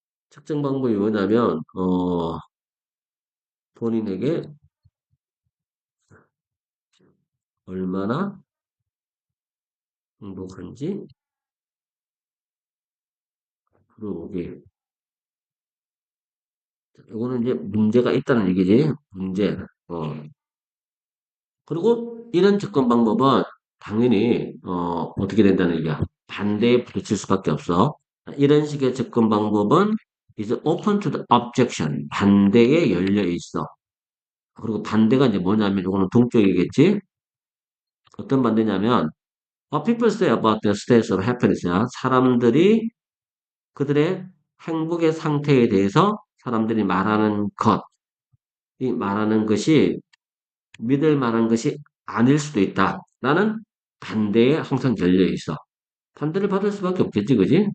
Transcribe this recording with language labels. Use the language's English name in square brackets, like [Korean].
[Korean] 측정 방법이 뭐냐면, 본인에게 얼마나 행복한지 물어보기. 이거는 이제 문제가 있다는 얘기지. 문제. 어. 그리고 이런 접근 방법은 당연히 어떻게 된다는 얘기야. 반대에 부딪힐 수밖에 없어. 이런 식의 접근 방법은 [English] is open to the objection. [Korean] 반대에 열려 있어. 그리고 반대가 이제 뭐냐면 이거는 동쪽이겠지. 어떤 반대냐면 [English] people say about the states of happiness [Korean] 야. 사람들이 그들의 행복의 상태에 대해서 사람들이 말하는 것, 이 말하는 것이 믿을 만한 것이 아닐 수도 있다. 라는 반대에 항상 열려 있어. 반대를 받을 수밖에 없겠지, 그지?